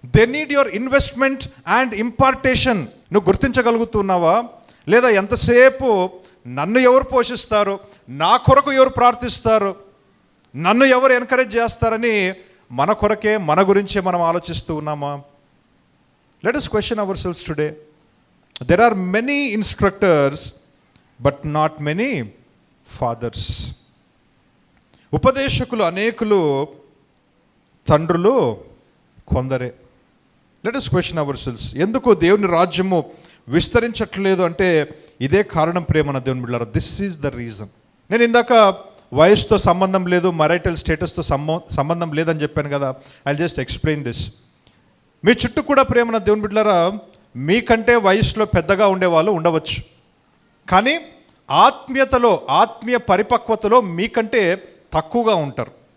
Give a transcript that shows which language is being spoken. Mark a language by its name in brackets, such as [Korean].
[English] They need your investment and impartation. [Telugu] నువ్వు గుర్తించగలుగుతున్నావా? లేదా ఎంతసేపు నన్ను ఎవరు పోషిస్తారు, నా కొరకు ఎవరు ప్రార్థిస్తారు, నన్ను ఎవరు ఎంకరేజ్ చేస్తారని మన కొరకే, మన గురించే మనం ఆలోచిస్తూ ఉన్నామా? [English] Let us question ourselves today. There are many instructors, but not many fathers. [Telugu] ఉపదేశకులు అనేకులు, తండ్రులు కొందరే. [English] Let us question ourselves. [Telugu] ఎందుకు దేవుని రాజ్యము విస్తరించట్లేదు అంటే ఇదే కారణం ప్రేమన దేవుని బిడ్డలారా. [English] This is the reason. [Telugu] నేను ఇందాక వయసుతో సంబంధం లేదు, మైరిటల్ స్టేటస్తో సంబంధం లేదని చెప్పాను కదా. [English] I just explain this. [Telugu] మీ చుట్టూ కూడా ప్రేమన దేవుని బిడ్డలారా మీకంటే వయసులో పెద్దగా ఉండేవాళ్ళు ఉండవచ్చు, కానీ ఆత్మీయతలో, ఆత్మీయ పరిపక్వతలో మీకంటే తక్కువగా ఉంటారు.